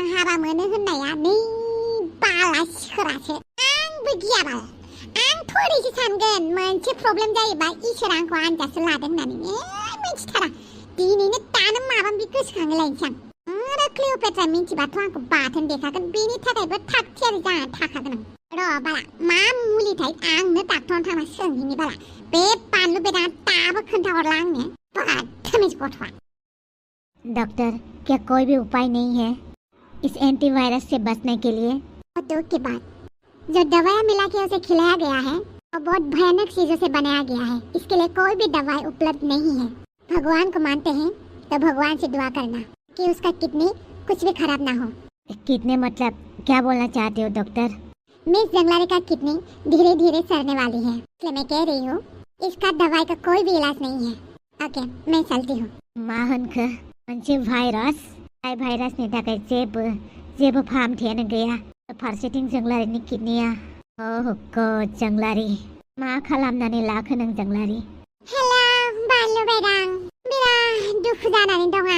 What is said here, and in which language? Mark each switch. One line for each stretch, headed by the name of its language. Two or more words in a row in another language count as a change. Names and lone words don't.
Bodo: हाबा मोनो होननाया नै बाला सिखोरासो आंबो गियाबाल आंथ' ओरैसो सानगोन मोनसे प्रब्लेम जायोबा इसोर आंखौ आनजादसो लादों होननानै मिथिथारा दिनैनो दानो माबा माबि गोसोखांलायनोसै आं आरो क्लिअ'पेट्रा मिथिबाथ' आंखौ बाथोन देखागोन बेनि थाखायबो थाग थियारि जानानै थाखागोन आं र' बाला मा मुलिथाय आंनो डाक्टरनाव थांना सोंहैनि बाला बे बानलु बेदाङा दाबो खोन्थाहरला आंनो बदतमीज गथ'आ
Hindi: डॉक्टर क्या कोई भी उपाय नहीं है इस एंटीवायरस से बचने के लिए दुख की बात जो दवाई मिला के उसे खिलाया गया है वो बहुत भयानक चीजों से बनाया गया है इसके लिए कोई भी दवाई उपलब्ध नहीं है भगवान को मानते हैं तो भगवान से दुआ करना कि उसका किडनी कुछ भी खराब ना हो कितने मतलब क्या बोलना चाहते हो डॉक्टर मिस जंगलारी का किडनी धीरे धीरे सड़ने वाली है, इसलिए मैं कह रही हूँ इसका दवाई का कोई भी इलाज नहीं है। ओके, मैं चलती हूँ।
Bodo: मा होनखो मोनसे भाइरास जाय भाइरासनि थाखाय जेबो फाहामथायानो गैया। फारसेथिं जोंलारिनि किडनिया अ गड जोंलारि मा खालामनानै लाखो नों जोंलारि? हेलो बानलु बायदां, बिराद दुखु जानानै दं आं।